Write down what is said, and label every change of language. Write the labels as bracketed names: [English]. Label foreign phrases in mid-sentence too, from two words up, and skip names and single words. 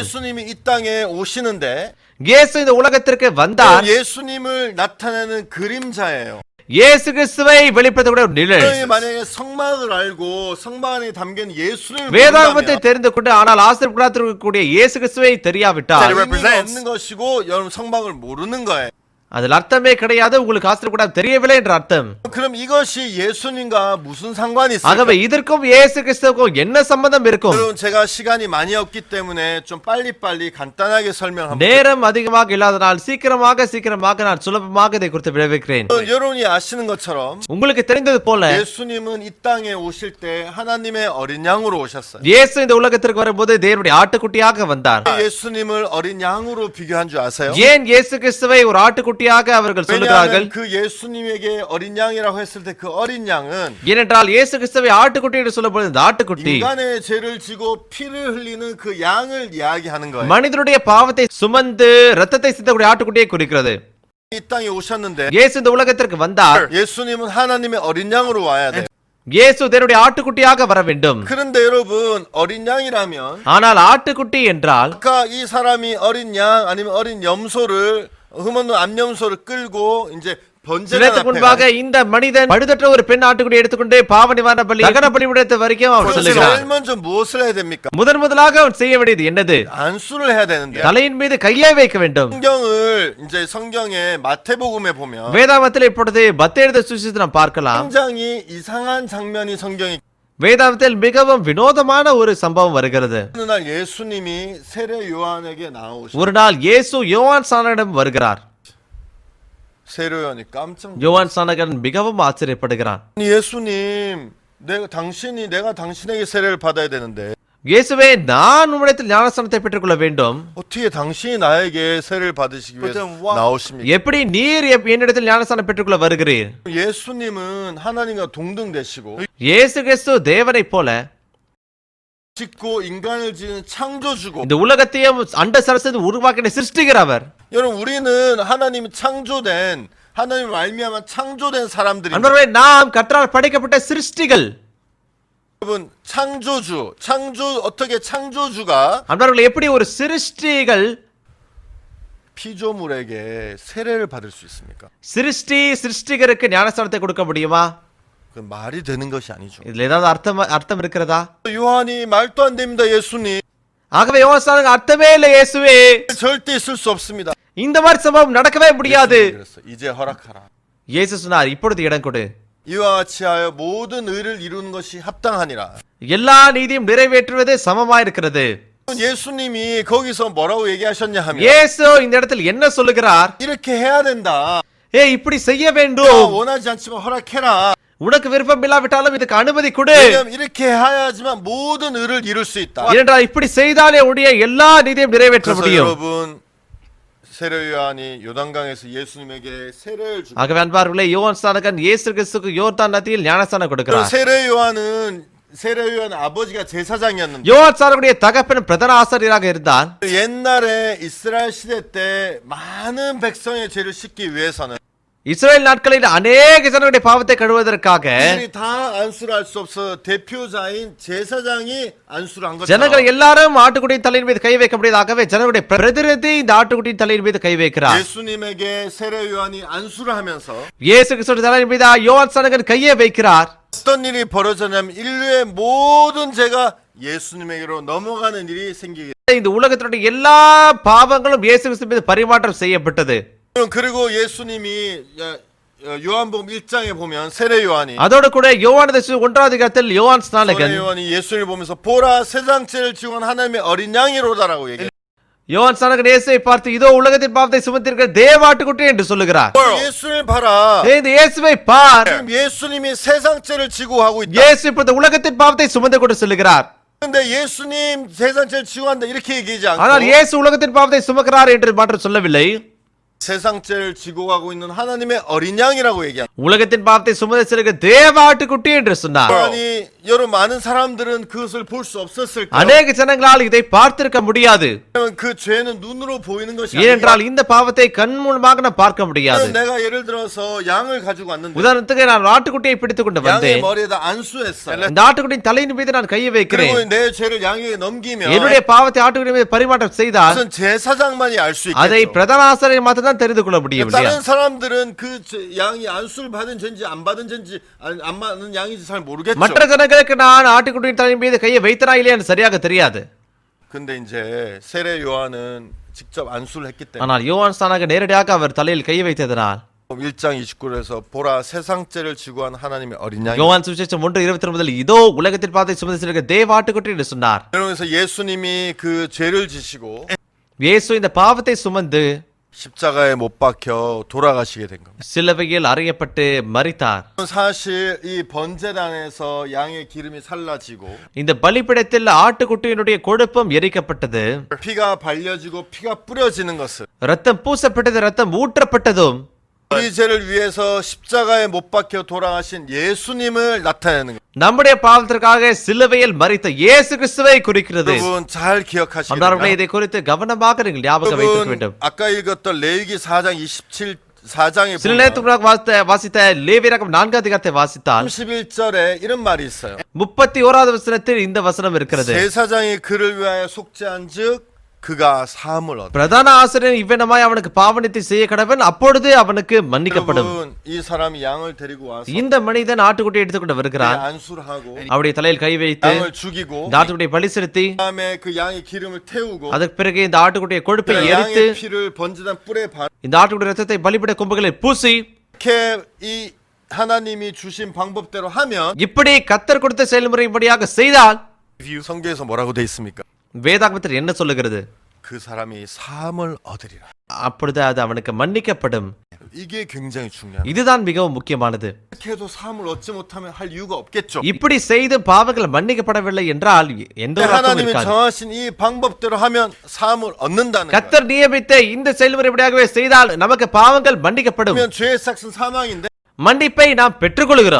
[Korean] 예수님이 이 땅에 오시는데 [Tamil] இயேசு இந்த உலகத்திற்கு வந்தார். [Korean] 예수님을 나타내는 그림자예요. [Tamil] இயேசு கிறிஸ்துவை வெளிப்படுத்தக்கூடிய ஒரு நிழல். [Korean] 만약에 성막을 알고 성막 안에 담긴 예수를 [Tamil] வேதாகமத்தை தெரிந்து கொண்டு ஆனால் ஆசரிப்பு கூடாரத்தில் இருக்கக்கூடிய இயேசு கிறிஸ்துவை தெரியாவிட்டால் [Korean] 의미가 없는 것이고 여러분 성막을 모르는 거예요. [Tamil] அதில் அர்த்தமே கிடையாது, உங்களுக்கு ஆசரிப்பு கூடாரம் தெரியவில்லை என்ற அர்த்தம். [Korean] 그럼 이것이 예수님과 무슨 상관이 있을까? [Tamil] ஆகவே இதற்கும் இயேசு கிறிஸ்துவுக்கும் என்ன சம்பந்தம் இருக்கும்? [Korean] 여러분 제가 시간이 많이 없기 때문에 좀 빨리빨리 간단하게 설명합니다. [Tamil] நேரம் அதிகமாக இல்லாதனால் சீக்கிரமாக நான் சுலபமாக இதை குறித்து விளைவிக்கிறேன். [Korean] 여러분이 아시는 것처럼 [Tamil] உங்களுக்கு தெரிந்தது போல [Korean] 예수님은 이 땅에 오실 때 하나님의 어린 양으로 오셨어요. [Tamil] இயேசு இந்த உலகத்திற்கு வரும்போது தேவனுடைய ஆட்டுக்குட்டியாக வந்தார். [Korean] 예수님을 어린 양으로 비교한 줄 아세요? [Tamil] ஏன் இயேசு கிறிஸ்துவை ஒரு ஆட்டுக்குட்டியாக அவர்கள் சொல்லுகிறார்கள்? [Korean] 왜냐하면 그 예수님에게 어린 양이라고 했을 때 그 어린 양은 [Tamil] ஏனென்றால் இயேசு கிறிஸ்துவை ஆட்டுக்குட்டி என்று சொல்லும்போது இந்த ஆட்டுக்குட்டி [Korean] 인간의 죄를 지고 피를 흘리는 그 양을 이야기하는 거예요. [Tamil] மனிதனுடைய பாவத்தை சுமந்து ரத்தத்தை சிந்தக்கூடிய ஆட்டுக்குட்டியை குறிக்கிறது. [Korean] 이 땅에 오셨는데 [Tamil] இயேசு இந்த உலகத்திற்கு வந்தார். [Korean] 예수님은 하나님의 어린 양으로 와야 돼. [Tamil] இயேசு தேவனுடைய ஆட்டுக்குட்டியாக வர வேண்டும். [Korean] 그런데 여러분 어린 양이라면 [Tamil] ஆனால் ஆட்டுக்குட்டி என்றால் [Korean] 아까 이 사람이 어린 양 아니면 어린 염소를 흠없는 암염소를 끌고 이제 번제단 [Tamil] நேரத்துக்கு [Korean] 앞에 [Tamil] முன்பாக இந்த மனிதன் பழுதற்ற ஒரு பெண் ஆட்டுக்குடி எடுத்துக்கொண்டு பாவ நிவாரண பலி அகன பலிபீடத்து வரைக்கும் அவன் [Korean] 그럼 [Tamil] செல்லுகிறான். [Korean] 제일 먼저 무엇을 해야 됩니까? [Tamil] முதலாக அவன் செய்ய வேண்டியது என்னது? [Korean] 안수를 해야 되는데 [Tamil] தலையின் மீது கையை வைக்க வேண்டும். [Korean] 성경을 이제 성경에 마태복음에 보면 [Tamil] வேதாகமத்தில் இப்பொழுது மத்தேயு எழுதின சுவிசேஷத்தை நாம் பார்க்கலாம். [Korean] 굉장히 이상한 장면이 성경에 [Tamil] வேதாகமத்தில் மிகவும் வினோதமான ஒரு சம்பவம் வருகிறது. [Korean] 어느 날 예수님이 세례 요한에게 나오시고 [Tamil] ஒரு நாள் இயேசு யோவான் ஸ்நானகனிடம் வருகிறார். [Korean] 세례 요한이 깜짝 [Tamil] யோவான் ஸ்நானகன் மிகவும் ஆச்சரியப்படுகிறான். [Korean] 예수님 내가 당신에게 세례를 받아야 되는데 [Tamil] இயேசுவே, நான் உம்மிடத்தில் ஞானஸ்நானத்தை பெற்றுக்கொள்ள வேண்டும். [Korean] 어떻게 당신이 나에게 세례를 받으시기 위해서 나오십니까? [Tamil] எப்படி நீர் என்னிடத்தில் ஞானஸ்நானம் பெற்றுக்கொள்ள வருகிறீர்? [Korean] 예수님은 하나님과 동등 되시고 [Tamil] இயேசு கிறிஸ்து தேவனைப் போல [Korean] 짓고 인간을 지은 창조주고 [Tamil] இந்த உலகத்தையும் அண்ட சரசத்தை உருவாக்கின சிருஷ்டிக்கிறவர். [Korean] 여러분 우리는 하나님 말미암아 창조된 사람들입니다. [Tamil] அன்பர்களே, நாம் கர்த்தரால் படைக்கப்பட்ட சிருஷ்டிகள். [Korean] 여러분 어떻게 창조주가 [Tamil] அன்பர்களே, எப்படி ஒரு சிருஷ்டிகள் [Korean] 피조물에게 세례를 받을 수 있습니까? [Tamil] சிருஷ்டிகருக்கு ஞானஸ்நானத்தை கொடுக்க முடியுமா? [Korean] 그 말이 되는 것이 아니죠. [Tamil] இதுல ஏதாவது அர்த்தம் இருக்கிறதா? [Korean] 요한이 말도 안 됩니다. 예수님 [Tamil] ஆகவே யோவான் ஸ்நானகன் அர்த்தமே இல்லை இயேசுவே, [Korean] 절대 있을 수 없습니다. [Tamil] இந்த மாதிரி சம்பவம் நடக்கவே முடியாது. [Korean] 예수님이 그랬어. 이제 허락하라. [Tamil] இயேசு சொன்னார், இப்பொழுது இடம் கொடு. [Korean] 이와 같이 하여 모든 의를 이루는 것이 합당하니라. [Tamil] எல்லா நீதியும் நிறைவேற்றுவது சமமாயிருக்கிறது. [Korean] 예수님이 거기서 뭐라고 얘기하셨냐 하면 [Tamil] இயேசு இந்த இடத்தில் என்ன சொல்லுகிறார்? [Korean] 이렇게 해야 된다. [Tamil] இப்படி செய்ய [Korean] 내가 [Tamil] வேண்டும். [Korean] 원하지 않지만 허락해라. [Tamil] உனக்கு விருப்பம் இல்லாவிட்டாலும் இதுக்கு அனுமதி கொடு. [Korean] 왜냐면 이렇게 해야지만 모든 의를 이룰 수 있다. [Tamil] ஏனென்றால் இப்படி செய்தாலே உடைய எல்லா நீதியும் நிறைவேற்ற [Korean] 그래서 [Tamil] முடியும். [Korean] 여러분 세례 요한이 요단강에서 예수님에게 세례를 주고 [Tamil] ஆகவே அன்பார்களே, யோவான் ஸ்நானகன் இயேசு கிறிஸ்துவுக்கு யோர்தான் நதியில் ஞானஸ்நானம் கொடுக்கிறார். [Korean] 세례 요한 아버지가 제사장이었는데 [Tamil] யோவான் ஸ்நானகனுடைய தகப்பன் பிரதான ஆசாரியராக இருந்தார். [Korean] 옛날에 이스라엘 시대 때 많은 백성의 죄를 씻기 위해서는 [Tamil] இஸ்ரேல் நாட்களில் அநேக ஜனங்களுடைய பாவத்தை கழுவுவதற்காக [Korean] 이들이 다 안수를 할 수 없어 대표자인 제사장이 안수를 한 [Tamil] ஜனங்கள் [Korean] 것처럼 [Tamil] எல்லாரும் ஆட்டுக்குட்டியின் தலையின் மீது கை வைக்க முடியாதாகவே ஜனங்களுடைய பிரதிநிதி இந்த ஆட்டுக்குட்டியின் தலையின் மீது கை வைக்கிறார். [Korean] 예수님에게 세례 요한이 안수를 하면서 [Tamil] இயேசு கிறிஸ்துவின் தலையின் மீது யோவான் ஸ்நானகன் கையை வைக்கிறார். [Korean] 어떤 일이 벌어졌냐면 인류의 모든 죄가 예수님에게로 넘어가는 일이 생기게 [Tamil] இந்த உலகத்தினுடைய எல்லா பாவங்களும் இயேசு கிறிஸ்து மீது பரிமாற்றம் செய்யப்பட்டது. [Korean] 그리고 예수님이 요한복음 1장에 보면 세례 요한이 [Tamil] அதோடு கூட யோவான் ஒன்றாவது அதிகாரத்தில் யோவான் [Korean] 세례 [Tamil] ஸ்நானகன் [Korean] 요한이 예수님을 보면서 보라 세상 죄를 지고 간 하나님의 어린 양이로다라고 얘기해요. [Tamil] யோவான் ஸ்நானகன் இயேசுவை பார்த்து, இதோ உலகத்தின் பாவத்தை சுமந்திருக்கிற தேவாட்டுக்குட்டி என்று சொல்லுகிறார். [Korean] 예수님을 봐라. [Tamil] இந்த இயேசுவை பார். [Korean] 지금 예수님이 세상 죄를 지고 하고 있다. [Tamil] இயேசு இப்பொழுது உலகத்தின் பாவத்தை சுமந்து கொண்டு செல்லுகிறார். [Korean] 근데 예수님 세상 죄를 지고 한다 이렇게 얘기하지 [Tamil] ஆனால் [Korean] 않고 [Tamil] இயேசு உலகத்தின் பாவத்தை சுமக்கிறார் என்று மாற்றம் சொல்லவில்லை. [Korean] 세상 죄를 지고 가고 있는 하나님의 어린 양이라고 얘기합니다. [Tamil] உலகத்தின் பாவத்தை சுமந்து செல்லுகிற தேவாட்டுக்குட்டி என்று சொன்னார். [Korean] 아니 여러분 많은 사람들은 그것을 볼 수 없었을 거예요. [Tamil] அநேக ஜனங்களால் இதை பார்த்திருக்க முடியாது. [Korean] 왜냐면 그 죄는 눈으로 보이는 것이 [Tamil] ஏனென்றால் [Korean] 아니라 [Tamil] இந்த பாவத்தை கண் மூலமாக நாம் பார்க்க முடியாது. [Korean] 내가 예를 들어서 양을 가지고 왔는데 [Tamil] உதாரணத்துக்கு நான் ஆட்டுக்குட்டியை பிடித்துக் கொண்டு [Korean] 양의 [Tamil] வந்தேன். [Korean] 머리에다 안수했어. [Tamil] இந்த ஆட்டுக்குட்டியின் தலையின் மீது நான் கையை வைக்கிறேன். [Korean] 그리고 내 죄를 양에게 넘기면 [Tamil] என்னுடைய பாவத்தை ஆட்டுக்குட்டி மீது பரிமாற்றம் செய்தால் [Korean] 무슨 제사장만이 알 수 [Tamil] அதை [Korean] 있겠죠. [Tamil] பிரதான ஆசாரியர் மாத்திரம் தான் தெரிந்து கொள்ள முடியும். இல்லையா? [Korean] 다른 사람들은 그 양이 안수를 받은 죄인지 안 받은 죄인지 안 받은 양인지 잘 모르겠죠. [Tamil] மற்ற ஜனங்களுக்கு நான் ஆட்டுக்குட்டியின் தலையின் மீது கையை வைத்தனா இல்லையான்னு சரியாக தெரியாது. [Korean] 근데 이제 세례 요한은 직접 안수를 했기 때문에 [Tamil] ஆனால் யோவான் ஸ்நானகன் நேரடியாக அவர் தலையில் கையை வைத்ததனால் [Korean] 1장 29절에서 보라 세상 죄를 지고 한 하나님의 어린 양이 [Tamil] யோவான் சுவிசேஷம் 1:29 இதோ உலகத்தின் பாவத்தை சுமந்து செல்லுகிற தேவாட்டுக்குட்டி என்று சொன்னார். [Korean] 그러면서 예수님이 그 죄를 지시고 [Tamil] இயேசு இந்த பாவத்தை சுமந்து [Korean] 십자가에 못 박혀 돌아가시게 된 겁니다. [Tamil] சிலுவையில் அறையப்பட்டு மரித்தார். [Korean] 사실 이 번제단에서 양의 기름이 살라지고 [Tamil] இந்த பலிபீடத்தில் ஆட்டுக்குட்டியினுடைய கொழுப்பம் எரிக்கப்பட்டது. [Korean] 피가 발려지고 피가 뿌려지는 것은 [Tamil] ரத்தம் பூசப்பட்டது, ரத்தம் ஊற்றப்பட்டதும் [Korean] 우리 죄를 위해서 십자가에 못 박혀 돌아가신 예수님을 나타내는 거예요. [Tamil] நம்முடைய பாவத்திற்காக சிலுவையில் மரித்த இயேசு கிறிஸ்துவை குறிக்கிறது. [Korean] 여러분 잘 기억하시기 [Tamil] அன்பார்ந்தவர்களே, [Korean] 바랍니다. [Tamil] இதை குறித்து கவனமாக நீங்கள் ஞாபகம் வைத்திருக்க [Korean] 여러분 [Tamil] வேண்டும். [Korean] 아까 읽었던 레위기 4장 24장에 [Tamil] சில நேரத்துக்கு வாசித்த லேவியராகமம் 4 அதிகாரத்தை வாசித்தால் [Korean] 31절에 이런 말이 있어요. [Tamil] 31வது வசனத்தில் இந்த வசனம் இருக்கிறது. [Korean] 제사장이 그를 위하여 속죄한즉 그가 사함을 얻어. [Tamil] பிரதான ஆசிரியர் இவ்விதமாய் அவனுக்கு பாவநித்தை செய்ய கடவன், அப்பொழுது அவனுக்கு மன்னிக்கப்படும். [Korean] 여러분, 이 사람이 양을 데리고 와서 [Tamil] இந்த மனிதன் ஆட்டுக்குட்டியை எடுத்துக்கொண்டு வருகிறான். [Korean] 안수를 하고 [Tamil] அவருடைய தலையில் கை வைத்து [Korean] 양을 죽이고 [Tamil] இந்த ஆட்டுக்குட்டியை பலி செலுத்தி [Korean] 그다음에 그 양의 기름을 태우고 [Tamil] அதற்கு பிறகு இந்த ஆட்டுக்குட்டியை கொழுப்பை [Korean] 그 [Tamil] எரித்து [Korean] 양의 피를 번지던 뿔에 바 [Tamil] இந்த ஆட்டுக்குட்டி ரத்தத்தை பலிபீட கொம்புகளில் பூசி [Korean] 이렇게 이 하나님이 주신 방법대로 하면 [Tamil] இப்படி கத்தர் கொடுத்த செயல்முறைப்படியாக செய்தால் [Korean] 성경에서 뭐라고 돼 있습니까? [Tamil] வேதாகமத்தில் என்ன சொல்லுகிறது? [Korean] 그 사람이 사함을 얻으리라. [Tamil] அப்பொழுது அது அவனுக்கு மன்னிக்கப்படும். [Korean] 이게 굉장히 중요한. [Tamil] இதுதான் மிகவும் முக்கியமானது. [Korean] 이렇게 해도 사함을 얻지 못하면 할 이유가 없겠죠. [Tamil] இப்படி செய்து பாவங்கள் மன்னிக்கப்படவில்லை என்றால் எந்த ஒரு அர்த்தமும் [Korean] 하나님이 [Tamil] இருக்காது. [Korean] 정하신 이 방법대로 하면 사함을 얻는다는 거예요. [Tamil] கத்தர் நியமித்த இந்த செயல்முறைப்படியாகவே செய்தால் நமக்கு பாவங்கள் மன்னிக்கப்படும். [Korean] 그러면 죄의 삭은 사망인데 [Tamil] மன்னிப்பை நாம் பெற்றுக்கொள்கிறோம்.